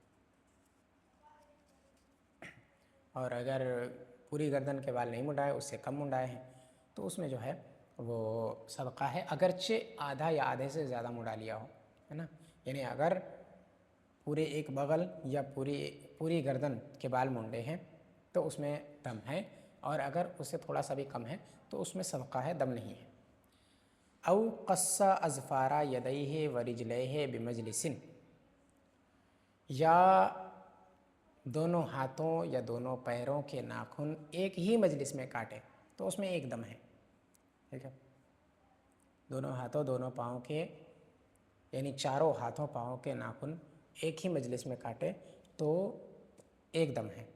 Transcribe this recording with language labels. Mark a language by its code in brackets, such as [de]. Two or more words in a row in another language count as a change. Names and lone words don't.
[ur] اور اگر پوری گردن کے بال نہیں منڈائے، اس سے کم منڈائے ہیں تو اس میں جو ہے وہ صدقہ ہے، اگرچہ آدھا یا آدھے سے زیادہ منڈا لیا ہو، ہے نا. یعنی اگر پورے ایک بغل یا پوری گردن کے بال منڈے ہیں تو اس میں دم ہے، اور اگر اس سے تھوڑا سا بھی کم ہے تو اس میں صدقہ ہے، دم نہیں ہے. [ar] او قص اظفار یدیہ ورجلیہ بمجلس، [ur] یا دونوں ہاتھوں یا دونوں پیروں کے ناخن ایک ہی مجلس میں کاٹے تو اس میں ایک دم ہے. ٹھیک ہے، دونوں ہاتھوں دونوں پاؤں کے یعنی چاروں ہاتھوں پاؤں کے ناخن ایک ہی مجلس میں کاٹے تو ایک دم ہے.